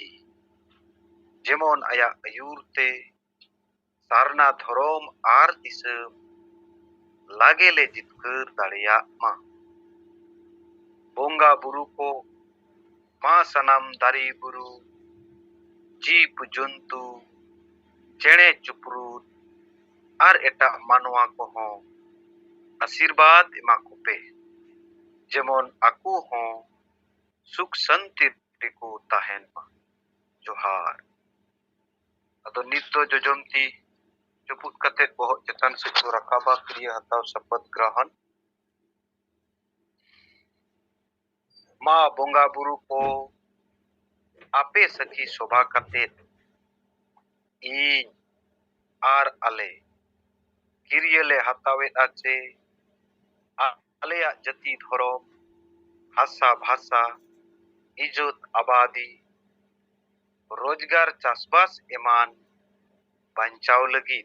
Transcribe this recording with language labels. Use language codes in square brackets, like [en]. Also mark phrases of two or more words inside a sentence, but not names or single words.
[sat] जेमन आया आयूर ते सारना धरम आर दिसम लागे ले जितकर दाड़िया मा बोंगा बुरु को मा सनाम दारी बुरु जीव जंतु चेणे चुपरूत आर एटा मानवा को हो आशीर्वाद एमा को पे जेमन आकु हो सुख शांति रिको तहन मा जोहार अदो नित्य जोजमती चुपुत कते बहुत चेतन से को रखाबा क्रिया हताव शपथ ग्रहण मा बोंगा बुरु को आपे सखी शोभा कते इन आर आले किरियले हतावे आचे आलेया जति धरम हासा भाषा इज्जत आबादी रोजगार चासबास एमान बंचाव लगी